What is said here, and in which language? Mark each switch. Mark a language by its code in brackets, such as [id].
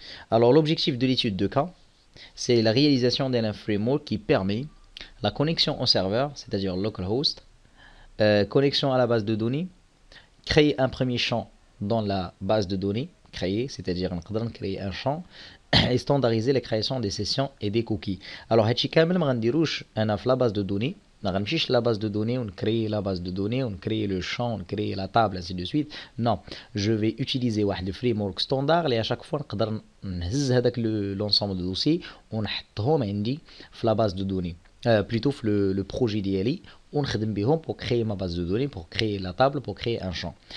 [fr] Alors l'objectif de l'étude de cas, c'est la réalisation d'un framework qui permet la connexion au serveur, c'est-à-dire localhost, connexion à la base de données, créer un premier champ dans la base de données, c'est-à-dire créer un champ, et standardiser la création des sessions et des cookies. [ar] Alors, هادشي كامل ما غنديروش انا في [fr] la base de données. [ar] ما غنمشيش [fr] la base de données, on crée la base de données, on crée le champ, on crée la table, ainsi de suite. Non, je vais utiliser واحد framework standard اللي à chaque fois [ar] نقدر نهز هذاك [fr] l'ensemble de dossiers [ar] ونحطهم عندي في [fr] la base de données. Plutôt le projet d'ILI, on [ar] خدم بهم [fr] pour créer ma base de données, pour créer la table, pour créer un champ.